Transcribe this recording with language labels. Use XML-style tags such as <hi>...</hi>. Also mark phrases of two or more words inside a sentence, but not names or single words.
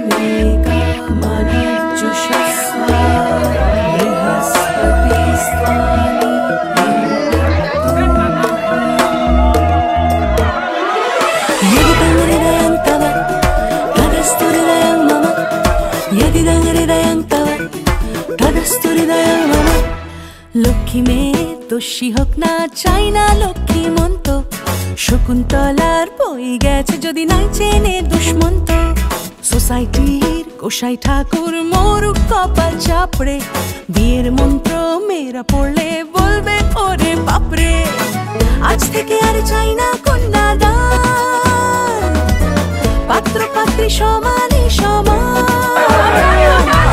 <sa>एकमनर्जुषस्व बृहस्पतिस्त्वानि यदिदं हृदयं तव तदस्तु हृदयं मम यदिदं हृदयं तव तदस्तु हृदयं</sa> <bn>मम লক্ষ্মী মেয়ে দোষী হোক না চাই না লক্ষ্মী মন্ত শকুন্তলার বই গেছে যদি নাই চেনে দুষ্মন্ত সোসাইটির গোসাই ঠাকুর মরুক কপাল চাপড়ে বিয়ের মন্ত্র মেয়েরা পড়লে বলবে ওরে বাপরে আজ থেকে আর চাই না কন্যাদান পাত্র পাত্রী সমানে সমান</bn>